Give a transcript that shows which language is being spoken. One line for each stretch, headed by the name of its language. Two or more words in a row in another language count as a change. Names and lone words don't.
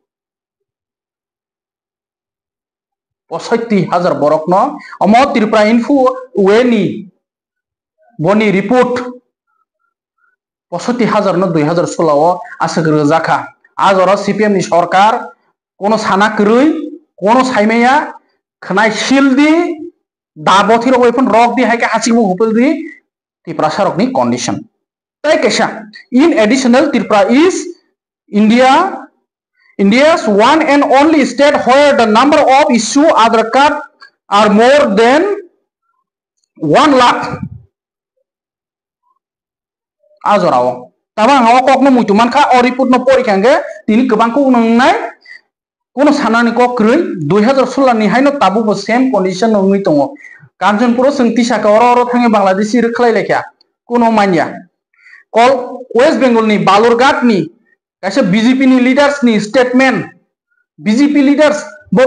Kok Borok: 65,000 borok no amo Tripura info weni boni report 65,000 no 2016 asagro jaka azora CPM ni sarkar kono sana krui kono saimaya khnai sildi dabothir oifon rok di haike hasimu hupel di Tripura sarok ni condition tai kesa
English: in additional Tripura is India's one and only state where the number of issue Aadhaar card are more than 1 lakh
Kok Borok: azorao tabang hawa kokno muituman kha o report no porikhange tini kobangko unangnai kono sanani ko krui 2016 ni haino tabu bo
English: same condition
Kok Borok: no ngui tongo Kanjanpuro sengti saka oro thange Bangladeshi rkhlai lekha kono manya kol West Bengal ni Balurghat ni kaisa BJP ni leaders ni statement BJP leaders bo